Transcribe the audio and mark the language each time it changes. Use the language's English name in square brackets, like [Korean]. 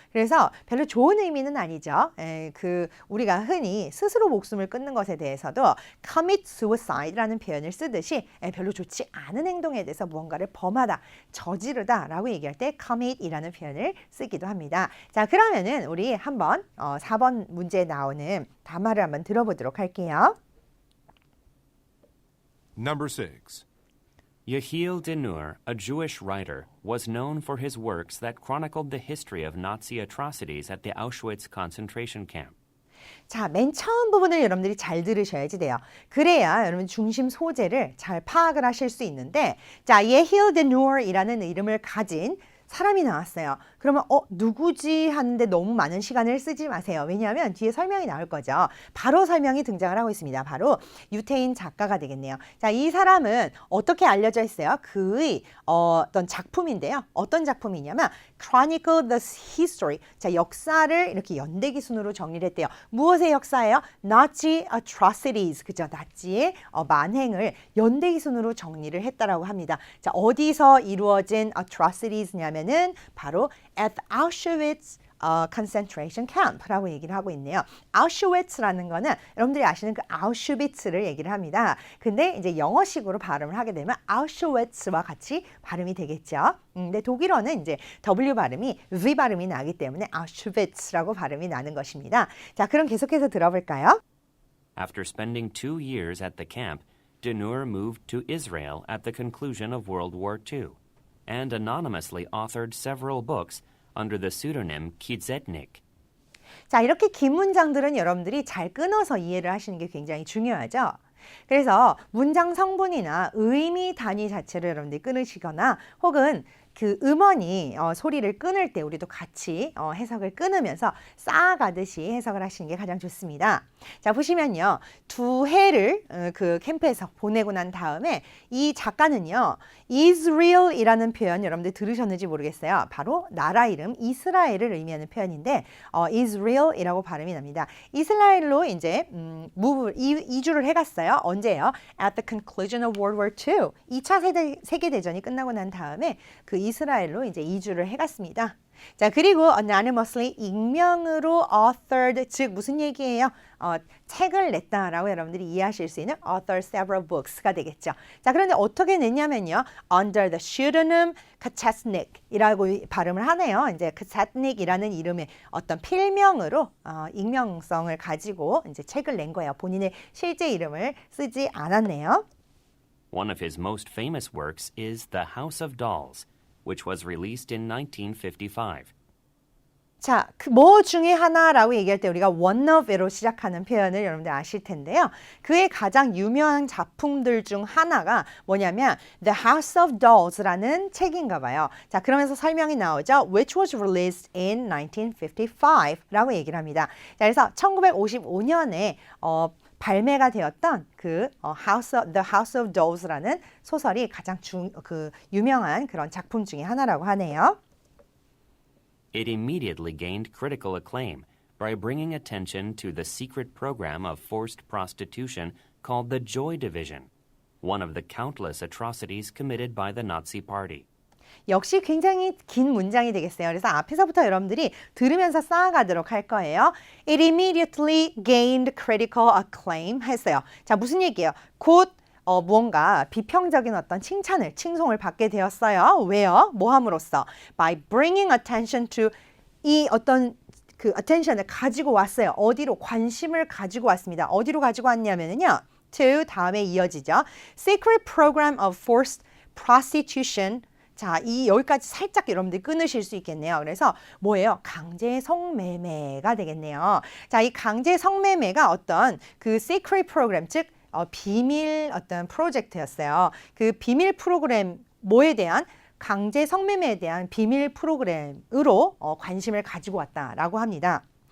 [Korean] 그래서 별로 좋은 의미는 아니죠. 우리가 흔히 스스로 목숨을 끊는 것에 대해서도 [English] commit suicide [Korean] 라는 표현을 쓰듯이 별로 좋지 않은 행동에 대해서 무언가를 범하다, 저지르다 라고 얘기할 때 commit이라는 표현을 쓰기도 합니다. 자, 그러면은 우리 한번 4번 문제에 나오는 담화를 한번 들어보도록 할게요. [English] Number 6. Yehiel Denur, a Jewish writer, was known for his works that chronicled the history of Nazi atrocities at the Auschwitz concentration camp. [Korean] 자, 맨 처음 부분을 여러분들이 잘 들으셔야지 돼요. 그래야 여러분 중심 소재를 잘 파악을 하실 수 있는데, 자, 예힐 데누어이라는 이름을 가진 사람이 나왔어요. 그러면 누구지 하는데 너무 많은 시간을 쓰지 마세요. 왜냐하면 뒤에 설명이 나올 거죠. 바로 설명이 등장을 하고 있습니다. 바로 유태인 작가가 되겠네요. 자, 이 사람은 어떻게 알려져 있어요? 그의 어떤 작품인데요. 어떤 작품이냐면 [English] Chronicle the History. [Korean] 자, 역사를 이렇게 연대기 순으로 정리를 했대요. 무엇의 역사예요? [English] Nazi atrocities. [Korean] 그죠? 나치의 만행을 연대기 순으로 정리를 했다라고 합니다. 자, 어디서 이루어진 atrocities냐면은 바로 [English] at Auschwitz concentration camp [Korean] 라고 얘기를 하고 있네요. Auschwitz라는 거는 여러분들이 아시는 그 아우슈비츠를 얘기를 합니다. 근데 이제 영어식으로 발음을 하게 되면 Auschwitz와 같이 발음이 되겠죠. 근데 독일어는 이제 W 발음이 V 발음이 나기 때문에 Auschwitz라고 발음이 나는 것입니다. 자, 그럼 계속해서 들어볼까요? [English] After spending 2 years at the camp, Denur moved to Israel at the conclusion of World War II and anonymously authored several books under the pseudonym Kizetnik. [Korean] 자, 이렇게 긴 문장들은 여러분들이 잘 끊어서 이해를 하시는 게 굉장히 중요하죠. 그래서 문장 성분이나 의미 단위 자체를 여러분들이 끊으시거나 혹은 그 음원이 소리를 끊을 때 우리도 같이 해석을 끊으면서 쌓아가듯이 해석을 하시는 게 가장 좋습니다. 자, 보시면요. 2해를 그 캠프에서 보내고 난 다음에 이 작가는요. Israel이라는 표현 여러분들 들으셨는지 모르겠어요. 바로 나라 이름 이스라엘을 의미하는 표현인데 Israel이라고 발음이 납니다. 이스라엘로 이제 이주를 해갔어요. 언제요? [English] At the conclusion of World War II. [Korean] 2차 세계대전이 끝나고 난 다음에 그 이스라엘로 이제 이주를 해갔습니다. 자, 그리고 anonymously 익명으로 authored, 즉 무슨 얘기예요? 책을 냈다라고 여러분들이 이해하실 수 있는 [English] author several books [Korean] 가 되겠죠. 자, 그런데 어떻게 냈냐면요. [English] under the pseudonym Kizetnik이라고 [Korean] 발음을 하네요. 이제 Kizetnik이라는 이름의 어떤 필명으로 익명성을 가지고 이제 책을 낸 거예요. 본인의 실제 이름을 쓰지 않았네요. [English] One of his most famous works is The House of Dolls, which was released in 1955. [Korean] 자, 그 뭐 중에 하나라고 얘기할 때 우리가 one of으로 시작하는 표현을 여러분들 아실 텐데요. 그의 가장 유명한 작품들 중 하나가 뭐냐면 The House of Dolls라는 책인가 봐요. 자, 그러면서 설명이 나오죠. [English] Which was released in 1955라고 [Korean] 얘기를 합니다. 자, 그래서 1955년에 발매가 되었던 그 The House of Dolls라는 소설이 가장 유명한 그런 작품 중에 하나라고 하네요. It immediately gained critical acclaim by bringing attention to the secret program of forced prostitution called the Joy Division, one of the countless atrocities committed by the Nazi Party. 역시 굉장히 긴 문장이 되겠어요. 그래서 앞에서부터 여러분들이 들으면서 쌓아가도록 할 거예요. [English] It immediately gained critical acclaim [Korean] 했어요. 자, 무슨 얘기예요? 곧 무언가 비평적인 어떤 칭송을 받게 되었어요. 왜요? 뭐 함으로써? [English] By bringing attention to [Korean] 이 어떤 그 attention을 가지고 왔어요. 어디로? 관심을 가지고 왔습니다. 어디로 가지고 왔냐면요. to 다음에 이어지죠. [English] Secret program of forced prostitution. [Korean] 자, 여기까지 살짝 여러분들 끊으실 수 있겠네요. 그래서 뭐예요? 강제 성매매가 되겠네요. 자, 이 강제 성매매가 어떤 그 [English] secret program, [Korean] 즉 비밀 어떤 프로젝트였어요. 그 비밀 프로그램 뭐에 대한 강제 성매매에 대한 비밀 프로그램으로 관심을 가지고 왔다라고 합니다.